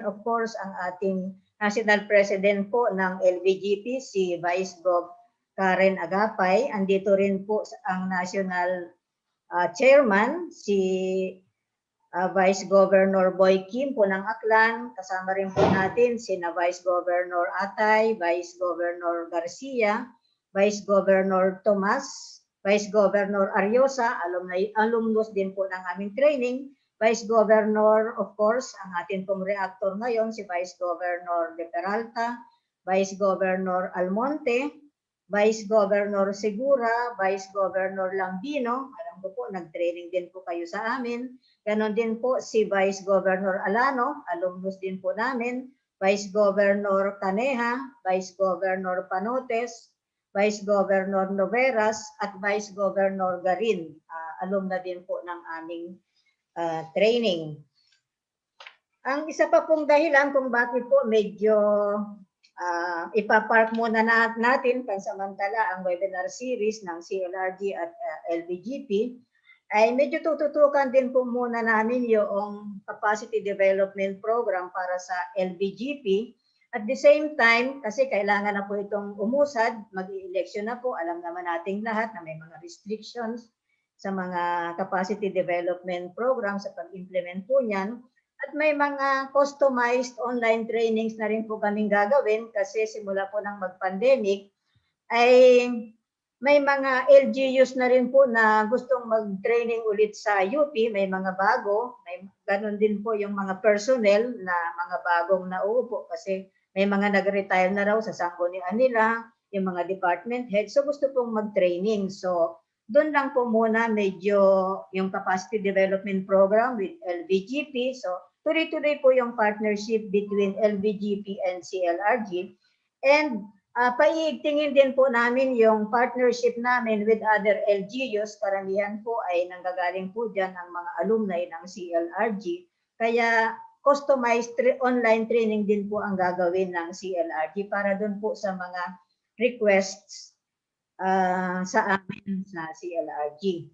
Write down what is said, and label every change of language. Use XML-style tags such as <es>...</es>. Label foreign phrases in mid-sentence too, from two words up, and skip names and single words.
<en>Of course,</en> <tl>ang ating</tl> <en>National President</en> <tl>po ng LVGP, si Vice Gov Karen Agapay. Andito rin po ang</tl> <en>National Chairman,</en> <tl>si Vice Governor Boy Kim po ng Aklan. Kasama rin po natin sina Vice Governor Atay, Vice Governor Garcia, Vice Governor Tomas, Vice Governor Ariosa, alumnus din po ng aming training, Vice Governor,</tl> <en>of course,</en> <tl>ang atin pong reactor ngayon, si Vice Governor De Peralta, Vice Governor Almonte, Vice Governor Segura, Vice Governor Lambino, alam ko po, nag-training din po kayo sa amin. Ganon din po si Vice Governor Alano, alumnus din po namin, Vice Governor Caneha, Vice Governor Panotes, Vice Governor Noveras, at Vice Governor Garin, alumna din po ng aming training. Ang isa pa pong dahilan kung bakit po medyo ipapark muna natin pansamantala ang</tl> <en>webinar series</en> <tl>ng CLRG at LVGP, ay medyo tututukan din po muna namin yung</tl> <en>capacity development program</en> <tl>para sa LVGP.</tl> <en>At the same time,</en> <tl>kasi kailangan na po itong umusad, mag-election na po, alam naman nating lahat na may mga restrictions sa mga</tl> <en>capacity development program</en> <tl>sa pag-implement po niyan. At may mga</tl> <en>customized online trainings</en> <tl>na rin po kaming gagawin kasi simula po ng mag-pandemic ay may mga LGUs na rin po na gustong mag-training ulit sa UP, may mga bago, may ganun din po yung mga personnel na mga bagong nauupo kasi may mga nag-retire na raw sa sanggunian nila, yung mga</tl> <en>department heads,</en> <tl>so gusto pong mag-training. So doon lang po muna medyo yung</tl> <en>capacity development program with LVGP.</en> <tl>So tuloy-tuloy po yung</tl> <en>partnership between LVGP and CLRG.</en> <tl>And paiigtingin din po namin yung partnership namin</tl> <en>with other LGUs.</en> <tl>Karamihan po ay nanggagaling po dyan ang mga alumni ng CLRG. Kaya</tl> <en>customized online training</en> <tl>din po ang gagawin ng CLRG para doon po sa mga requests sa amin sa CLRG.</tl>